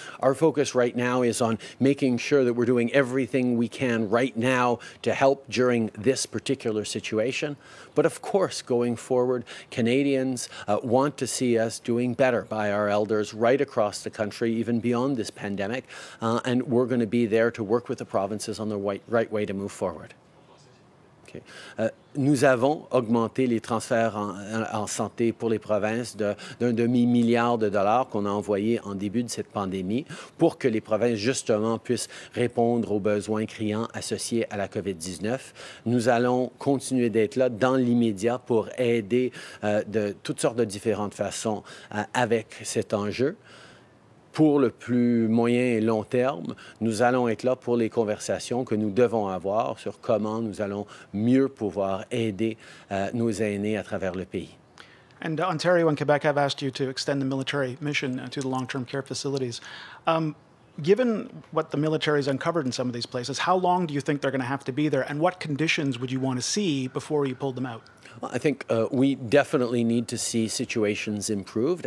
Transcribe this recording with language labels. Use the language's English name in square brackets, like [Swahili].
[English] Our focus right now is on making sure that we're doing everything we can right now to help during this particular situation. But of course, going forward, Canadians want to see us doing better by our elders right across the country, even beyond this pandemic, and we're going to be there to work with the provinces on the right way to move forward. Okay. [French] Nous avons augmenté les transferts en santé pour les provinces d'un demi-milliard de dollars qu'on a envoyé en début de cette pandémie pour que les provinces, justement, puissent répondre aux besoins criants associés à la COVID-19. Nous allons continuer d'être là dans l'immédiat pour aider de toutes sortes de différentes façons avec cet enjeu. Pour le plus moyen et long terme, nous allons être là pour les conversations que nous devons avoir sur comment nous allons mieux pouvoir aider nos aînés à travers le pays. [English] And Ontario and Quebec have asked you to extend the military mission to the long-term care facilities. Given what the military has uncovered in some of these places, how long do you think they're going to have to be there, and what conditions would you want to see before you pulled them out? Well, I think we definitely need to see situations improved.